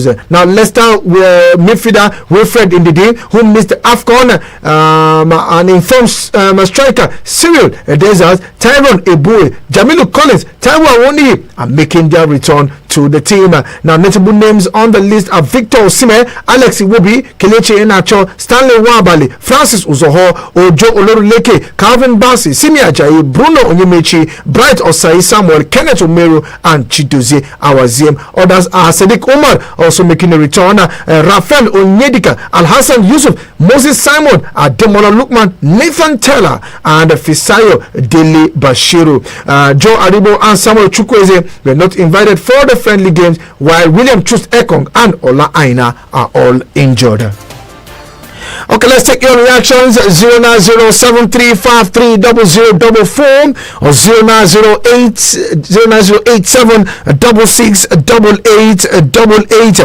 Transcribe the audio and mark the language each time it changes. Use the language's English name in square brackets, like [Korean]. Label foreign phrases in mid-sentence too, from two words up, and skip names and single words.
[English] Now Leicester midfielder Wilfred Ndidi, who missed the AFCON, and informed striker Cyril Desert, Tyrone Ebue, Jamilu Collins, Taiwo Awoniyi are making their return to the team. Now notable names on the list are Victor Osimhen, Alex Iwobi, Kelechi Iheanacho, Stanley Nwabali, Francis Uzoho, Ojo Olorunleke, Calvin Bassey, Simi Ajayi, Bruno Onyemechi, Bright Osai Samuel, Kenneth Omeru and Chidozie Awaziem. Others are Sadiq Umar also making a return, Rafael Onyedika, Alhassan Yusuf, Moses Simon, Ademola Lukman, Nathan Taylor and Fisayo Dele Bashiru. Joe Aribo and Samuel Chukwueze were not invited for the friendly games, while William Trust Ekong and Ola Aina are all injured. Okay, let's take your reactions. 09073530044 or 09087668888.